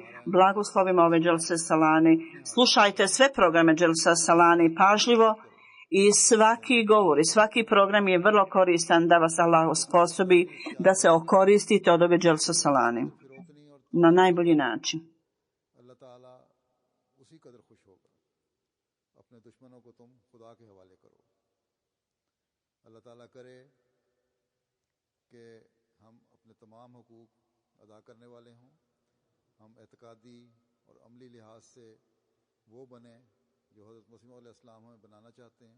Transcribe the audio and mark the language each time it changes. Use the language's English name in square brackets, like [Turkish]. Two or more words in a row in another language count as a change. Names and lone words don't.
[Bosnian] Blagoslovimo ove Dželse Salani. Slušajte sve programe Dželse Salani pažljivo i svaki govor i svaki program je vrlo koristan, da vas Allah osposobi da se okoristite od ove Dželse Salani na najbolji način. [Urdu] اللہ تعالیٰ کرے کہ ہم اپنے تمام حقوق ادا کرنے والے ہوں، ہم اعتقادی اور عملی لحاظ سے وہ بنے جو حضرت مسیح علیہ السلام ہمیں بنانا چاہتے ہیں.